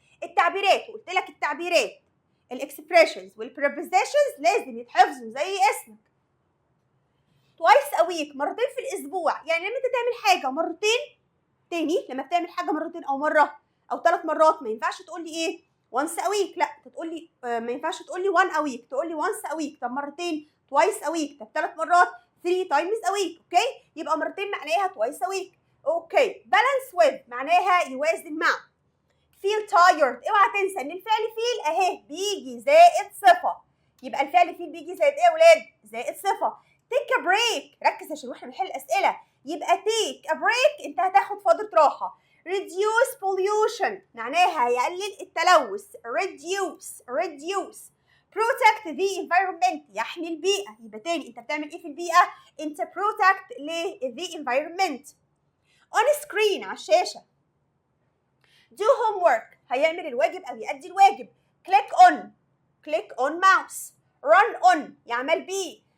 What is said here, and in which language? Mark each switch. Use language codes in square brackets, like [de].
[ar] التعبيرات، قلت لك التعبيرات الاكسبريشنز والبريبوزيشنز لازم يتحفظوا زي اسمك. [en] twice a week [ar] مرتين في الاسبوع، يعني لما انت تعمل حاجه مرتين تاني، لما بتعمل حاجه مرتين او مره او 3 مرات ما ينفعش تقول لي ايه [en] once a week، [ar] لا تقول لي ما ينفعش تقول لي [en] 1 a week، [ar] تقول لي once a week. طب مرتين [en] twice a week. [ar] طب 3 مرات [en] 3 times a week. [ar] اوكي يبقى مرتين معناها [en] twice a week. [ar] اوكي. [en] balance with [ar] معناها يوازن مع. [en] feel tired [ar] اوعى تنسى ان الفعل feel اهي بيجي زائد صفه. يبقى الفعل feel بيجي زائد ايه يا ولاد؟ زائد صفه. [en] take a break [ar] ركز عشان واحنا بنحل الاسئله. يبقى [en] take a break [ar] انت هتاخد فتره راحه. [en] reduce pollution [ar] معناها يقلل التلوث. reduce [en] protect the environment [ar] يحمي البيئة. يبقى تاني انت بتعمل ايه في البيئة؟ انت [en] protect the environment. on screen [ar] على الشاشة. [en] do homework [ar] هيعمل الواجب او يأدي الواجب. [en] click on mouse. run on [ar] يعمل بيه.